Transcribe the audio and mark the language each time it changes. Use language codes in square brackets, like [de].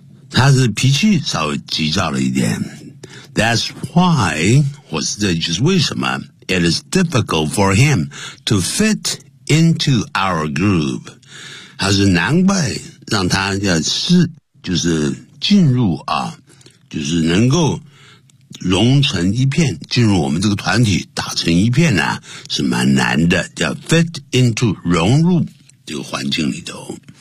[zh] 他是脾气稍微急躁了一点。 [en] That's why, [zh] 或是这就是为什么 [en] it is difficult for him to fit into our group. [zh] 他是难怪让他要是就是进入啊，就是能够融成一片，进入我们这个团体打成一片呢、啊，是蛮难的，叫 [en] fit into [zh] 融入这个环境里头。